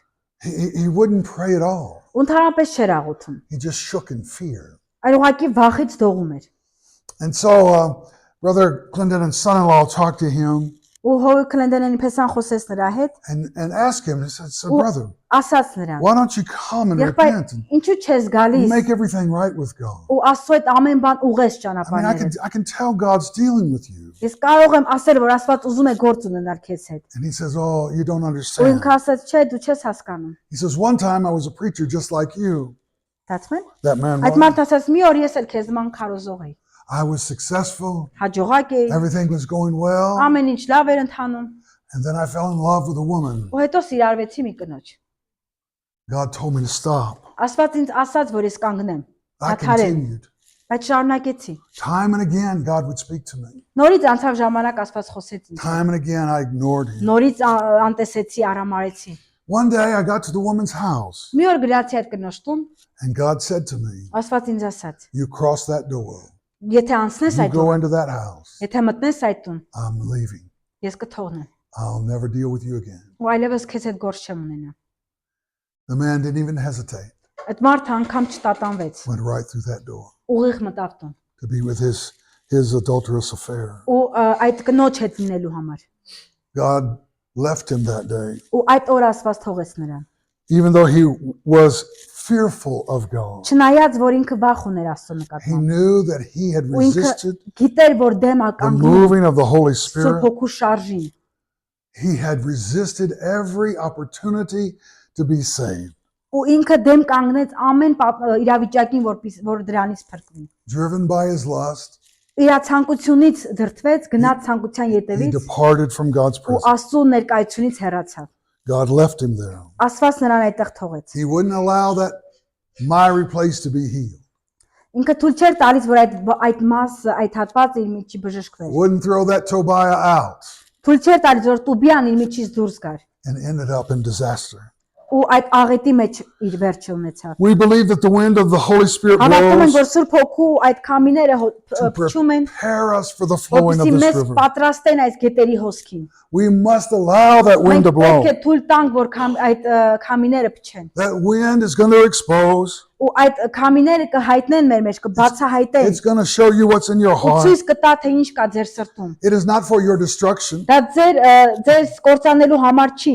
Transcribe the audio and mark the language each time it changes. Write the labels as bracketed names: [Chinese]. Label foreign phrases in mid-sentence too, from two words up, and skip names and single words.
[English] He wouldn't pray at all. [Armenian] Ընդհանրապես չէր աղոթում, [English] He just shook in fear. [Armenian] այլ ուղղակի վախից դողում էր։ [English] And so Brother Clendenin's son-in-law talked to him [Armenian] Ու հով Քլենդենի պես խոսեց նրա հետ, [English] and asked him, he said, [Armenian] ու [English] brother, [Armenian] ասաց նրան. [English] why don't you come and [Armenian] Եղբայր, [English] repent and [Armenian] ինչու չես գալիս [English] make everything right with God? [Armenian] ու Աստծո այդ ամեն բան ուղես [English] I [Armenian] ճանապարհները։ [English] can tell God's dealing with you. [Armenian] Ես կարող եմ ասել, որ Աստված ուզում է գործ ունենալ քեզ հետ։ [English] And he says, oh, you don't [Armenian] Ու [English] understand. [Armenian] ինքը ասաց, չէ, դու չես հասկանում։ [English] He says, one time I was a preacher just like you. Դասմեն։ That man [Armenian] Այդ [English] was. [Armenian] մարդը ասաց, մի օր ես էլ քեզ նման քարոզող էի։ [English] I was successful. [Armenian] Հաջողակ էի, [English] Everything was going well. [Armenian] ամեն ինչ լավ էր ընթանում։ [English] And then I fell in love with a woman. [Armenian] Ու հետո սիրարվեցի մի կնոջ։ [English] God told me to stop. [Armenian] Աստված ինձ ասաց, որ ես կանգնեմ։ [English] I [Armenian] Դադարել, [English] continued. [Armenian] բայց շարունակեցի։ [English] Time and again, God would speak to me. [Armenian] Նորից անցավ ժամանակ Աստված խոսեց ինձ։ [English] Time and again, I ignored him. [Armenian] Նորից անտեսեցի, արամարեցի։ [English] One day, I got to the woman's house, [Armenian] Մի օր գրացի այդ կնոջ տուն, [English] and God said to me, [Armenian] Աստված ինձ ասաց. [English] you cross that door. [Armenian] Եթե անցնես [English] You [Armenian] այդ [English] go [Armenian] տուն, [English] into that house. [Armenian] եթե մտնես այդ տուն, [English] I'm leaving. [Armenian] ես կթողնեմ։ [English] I'll never deal with you again. [Armenian] Ու այլևս քեզ հետ գործ չեմ ունենա։ [English] The man didn't even hesitate. [Armenian] Այդ մարդը անգամ չտատանվեց։ [English] Went right through that door [Armenian] Ուղիղ մտավ տուն։ [English] to be with his adulterous affair. [Armenian] Ու այդ կնոջ հետ լինելու համար։ [English] God left him that day. [Armenian] Ու այդ օրը Աստված թողեց նրան։ [English] even though he was fearful of God. [Armenian] Չնայած որ ինքը վախ ուներ Աստծո [English] He [Armenian] նկատմամբ, [English] knew that he had [Armenian] ու ինքը [English] resisted [Armenian] գիտեր, որ դեմ [English] the [Armenian] ականգնում [English] moving of the Holy [Armenian] Սուրբ [English] Spirit. [Armenian] Հոգու շարժին, [English] He had resisted every opportunity to be saved, [Armenian] ու ինքը դեմ կանգնեց ամեն իրավիճակին, որ դրանից փրկվի։ [English] driven by his lust. [Armenian] Իր ցանկությունից դրդվեց, գնաց ցանկության [English] He [Armenian] ետևից [English] departed from God's [Armenian] ու [English] presence. [Armenian] Աստծո ներկայությունից հեռացավ։ [English] God left him there. [Armenian] Աստված նրան այդտեղ թողեց։ [English] He wouldn't allow that miry place to be healed. [Armenian] Ինքը թույլ չէր տալիս, որ այդ մասը, այդ հատվածը իր միջի բժշկվեր։ [English] Wouldn't throw that Tobiah out [Armenian] Թույլ չէր տալիս, որ Տուբիան իր միջից դուրս գար [English] and ended up in disaster. [Armenian] ու այդ աղետի մեջ իր վերջը ունեցավ։ [English] We believe that the wind of the Holy Spirit [Armenian] Հավատում ենք, [English] blows [Armenian] որ Սուրբ Հոգու այդ քամիները [English] to [Armenian] փչում են, [English] prepare us for the flowing of [Armenian] որպեսզի [English] this [Armenian] մեզ [English] river. [Armenian] պատրաստեն այս գետերի հոսքին։ [English] We must allow that wind [Armenian] Մենք [English] to blow. [Armenian] պետք է թույլ տանք, որ այդ քամիները փչեն։ [English] That wind is going to expose. [Armenian] Ու այդ քամիները կհայտնեն մեր մեջ, կբացահայտեն։ [English] It's going to show you what's in your [Armenian] Ու [English] heart. [Armenian] ցույց կտա, թե ինչ կա ձեր սրտում։ [English] It is not for your destruction, [Armenian] Դա ձեր կործանելու համար չի։